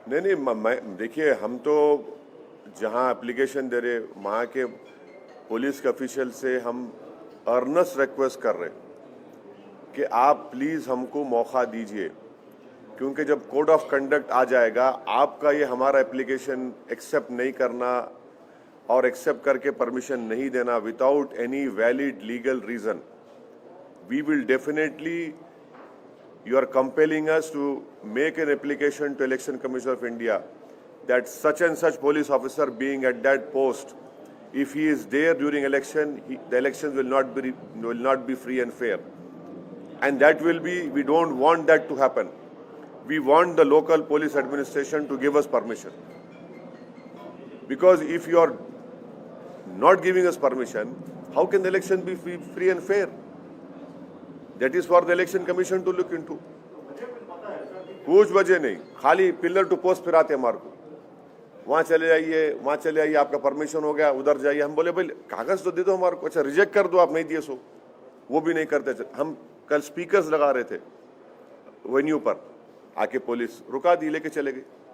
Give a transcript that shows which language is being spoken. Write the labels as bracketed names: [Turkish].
[Hindi] नहीं, देखिए हम तो जहां एप्लीकेशन दे रहे वहाँ के पुलिस के ऑफिशियल से हम अर्नेस्ट रिक्वेस्ट कर रहे कि आप प्लीज़ हमको मौका दीजिए, क्योंकि जब कोड ऑफ कंडक्ट आ जाएगा, आपका ये हमारा एप्लीकेशन एक्सेप्ट नहीं करना और एक्सेप्ट करके परमिशन नहीं देना [English] Without any valid legal reason, we will definitely you are compelling us to make an application to Election Commission of India that such and such police officer being at that post, if he is there during election, the elections will not be free and fair. And that will be, we don't want that to happen. We want the local police administration to give us permission. Because if you are not giving us permission, how can the election be free and fair? That is for the Election Commission to look into. [Hindi] कुछ वजह नहीं, खाली [English] pillar to post [Hindi] फिराते हमारे को, वहाँ चले जाइए, आपका परमिशन हो गया, उधर जाइए। हम बोले भाई कागज तो दे दो हमारे को, अच्छा रिजेक्ट कर दो, आप नहीं दिए सो, वो भी नहीं करते। हम कल स्पीकर्स लगा रहे थे वेन्यू पर, आके पुलिस रुका दी, लेके चले गए।